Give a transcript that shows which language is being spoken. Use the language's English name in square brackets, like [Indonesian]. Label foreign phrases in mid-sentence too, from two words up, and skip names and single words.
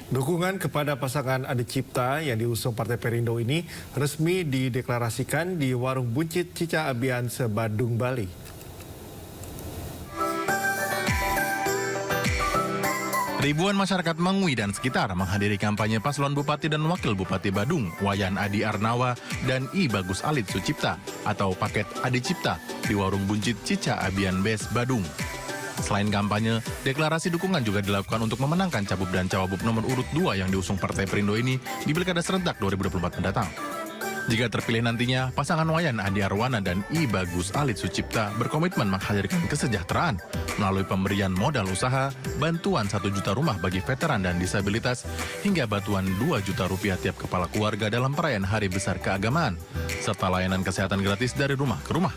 [Indonesian] Dukungan kepada pasangan Adi Cipta yang diusung Partai Perindo ini resmi dideklarasikan di Warung Buncit Cica Abianse, Badung, Bali. Ribuan masyarakat Mengwi dan sekitar menghadiri kampanye paslon Bupati dan Wakil Bupati Badung, Wayan Adi Arnawa dan I Bagus Alit Sucipta atau paket Adi Cipta di Warung Buncit Cica Abian Bes, Badung. Selain kampanye, deklarasi dukungan juga dilakukan untuk memenangkan cagup dan cawagup nomor urut 2 yang diusung Partai Perindo ini di Pilkada serentak 2024 mendatang. Jika terpilih nantinya, pasangan Wayan Adi Arwana dan I Bagus Alit Sucipta berkomitmen menghadirkan kesejahteraan melalui pemberian modal usaha, bantuan 1 juta rumah bagi veteran dan disabilitas, hingga bantuan 2 juta rupiah tiap kepala keluarga dalam perayaan Hari Besar Keagamaan, serta layanan kesehatan gratis dari rumah ke rumah.